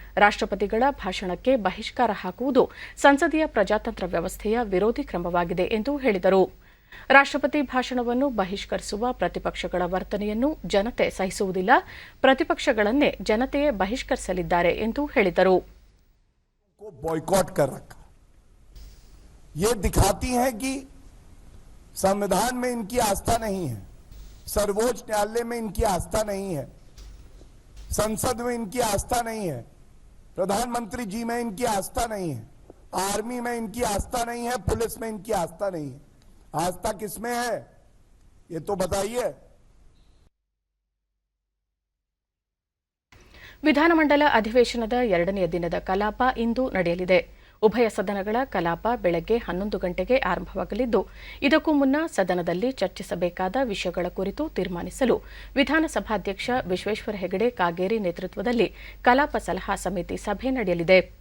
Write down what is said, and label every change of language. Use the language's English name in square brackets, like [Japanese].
[Kannada] ರಾಷ್ಟ್ರಪತಿಗಳ ಭಾಷಣಕ್ಕೆ ಬಹಿಷ್ಕಾರ ಹಾಕುವುದು ಸಂಸದೀಯ ಪ್ರಜಾತಂತ್ರ ವ್ಯವಸ್ಥೆಯ ವಿರೋಧಿ ಕ್ರಮವಾಗಿದೆ ಎಂದು ಹೇಳಿದರು. ರಾಷ್ಟ್ರಪತಿ ಭಾಷಣವನ್ನು ಬಹಿಷ್ಕರಿಸುವ ಪ್ರತಿಪಕ್ಷಗಳ ವರ್ತನೆಯನ್ನು ಜನತೆ ಸಹಿಸುವುದಿಲ್ಲ. ಪ್ರತಿಪಕ್ಷಗಳನ್ನೇ ಜನತೆಯೇ ಬಹಿಷ್ಕರಿಸಲಿದ್ದಾರೆ ಎಂದು ಹೇಳಿದರು. [Hindi] बॉयकॉट कर रखा, ये दिखाती है कि संविधान में इनकी आस्था नहीं है, सर्वोच्च न्यायालय में इनकी आस्था नहीं है, संसद में इनकी आस्था नहीं है, प्रधानमंत्री जी में इनकी आस्था नहीं है, आर्मी में इनकी आस्था नहीं है, पुलिस में इनकी आस्था नहीं है. आस्था किसमें है ये तो बताइए. [Kannada] ವಿಧಾನಮಂಡಲ ಅಧಿವೇಶನದ 2ನೇ ದಿನದ ಕಲಾಪ ಇಂದು ನಡೆಯಲಿದೆ. ಉಭಯ ಸದನಗಳ ಕಲಾಪ ಬೆಳಗ್ಗೆ 11 ಗಂಟೆಗೆ ಆರಂಭವಾಗಲಿದ್ದು, ಇದಕ್ಕೂ ಮುನ್ನ ಸದನದಲ್ಲಿ ಚರ್ಚಿಸಬೇಕಾದ ವಿಷಯಗಳ ಕುರಿತು ತೀರ್ಮಾನಿಸಲು ವಿಧಾನಸಭಾಧ್ಯಕ್ಷ ವಿಶ್ವೇಶ್ವರ ಹೆಗಡೆ ಕಾಗೇರಿ ನೇತೃತ್ವದಲ್ಲಿ ಕಲಾಪ ಸಲಹಾ ಸಮಿತಿ ಸಭೆ ನಡೆಯಲಿದೆ.